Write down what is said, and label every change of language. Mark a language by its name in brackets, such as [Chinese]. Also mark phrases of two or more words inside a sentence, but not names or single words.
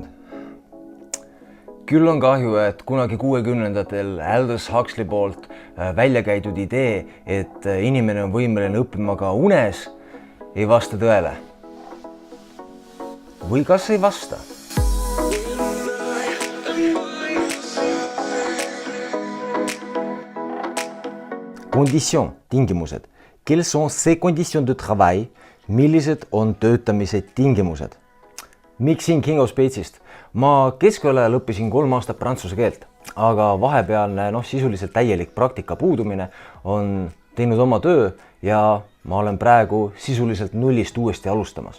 [Estonian] Küll on kahju, et kunagi 60-ndatel Aldous Huxley poolt välja käidud idee, et inimene on võimeline õppima ka unes, ei vasta tõele. Või kas ei vasta? Condition, tingimused. [French] Quelles sont ces conditions de travail? [Estonian] Millised on töötamise tingimused? Miks siin King of Spatesist? Ma keskajal õppisin 3 aastat prantsuse keelt, aga vahepealne sisuliselt täielik praktika puudumine on teinud oma töö ja ma olen praegu sisuliselt nullist uuesti alustamas.